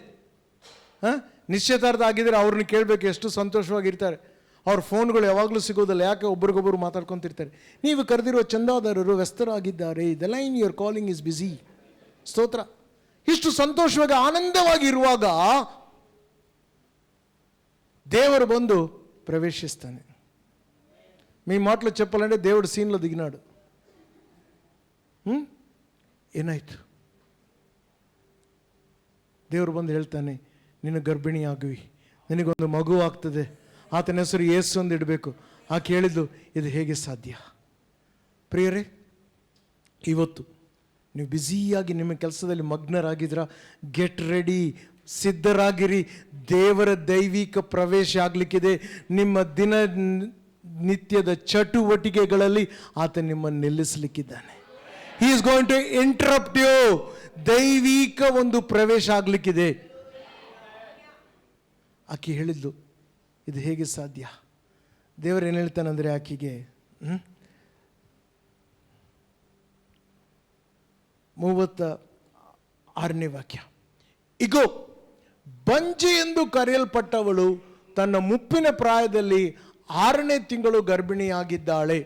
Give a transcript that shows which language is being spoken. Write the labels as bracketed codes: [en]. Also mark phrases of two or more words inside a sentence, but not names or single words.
[kn] ನಿಶ್ಚಿತಾರ್ಥ ಆಗಿದ್ರೆ ಅವ್ರನ್ನ ಕೇಳಬೇಕು, ಎಷ್ಟು ಸಂತೋಷವಾಗಿರ್ತಾರೆ. ಅವ್ರ ಫೋನ್ಗಳು ಯಾವಾಗಲೂ ಸಿಗೋದಿಲ್ಲ, ಯಾಕೆ ಒಬ್ರಿಗೊಬ್ಬರು ಮಾತಾಡ್ಕೊತಿರ್ತಾರೆ. ನೀವು ಕರೆದಿರುವ ಚಂದಾದಾರರು ವ್ಯಸ್ತರಾಗಿದ್ದಾರೆ, [en] the line you're calling is busy. [kn] ಸ್ತೋತ್ರ. ಇಷ್ಟು ಸಂತೋಷವಾಗಿ ಆನಂದವಾಗಿ ಇರುವಾಗ ದೇವರು ಬಂದು ప్రవేశిస్తాನೆ. [te] మీ మాటలో చెప్పాలంటే దేవుడు సీన్లో దిగినాడు. [kn] ಏನಾಯ್ತು? ದೇವರು ಬಂದು ಹೇಳ್ತಾನೆ, ನೀನು ಗರ್ಭಿಣಿ ಆಗುವಿ, ನಿನಗೊಂದು ಮಗು ಆಗ್ತದೆ, ಆತನ ಹೆಸರು ಯೇಸು ಅಂತ ಇಡಬೇಕು. ಆಕೆ ಹೇಳಿದ್ದು, ಇದು ಹೇಗೆ ಸಾಧ್ಯ? ಪ್ರಿಯರೇ, ಇವತ್ತು ನೀವು ಬ್ಯುಸಿಯಾಗಿ ನಿಮ್ಮ ಕೆಲಸದಲ್ಲಿ ಮಗ್ನರಾಗಿದ್ರ, [en] get ready, [kn] ಸಿದ್ಧರಾಗಿರಿ. ದೇವರ ದೈವಿಕ ಪ್ರವೇಶ ಆಗಲಿಕ್ಕಿದೆ. ನಿಮ್ಮ ದಿನ ನಿತ್ಯದ ಚಟುವಟಿಕೆಗಳಲ್ಲಿ ಆತ ನಿಮ್ಮನ್ನು ನಿಲ್ಲಿಸಲಿಕ್ಕಿದ್ದಾನೆ. [en] He is going to interrupt you. [kn] ದೈವಿಕ ಒಂದು ಪ್ರವೇಶ ಆಗಲಿಕ್ಕಿದೆ. ಆಕೆ ಹೇಳಿದ್ಲು, ಇದು ಹೇಗೆ ಸಾಧ್ಯ? ದೇವರು ಏನು ಹೇಳ್ತಾನಂದ್ರೆ ಆಕೆಗೆ 36ನೇ ವಾಕ್ಯ, ಇಗೋ ಬಂಜೆ ಎಂದು ಕರೆಯಲ್ಪಟ್ಟವಳು ತನ್ನ ಮುಪ್ಪಿನ ಪ್ರಾಯದಲ್ಲಿ 6ನೇ ತಿಂಗಳು ಗರ್ಭಿಣಿಯಾಗಿದ್ದಾಳೆ.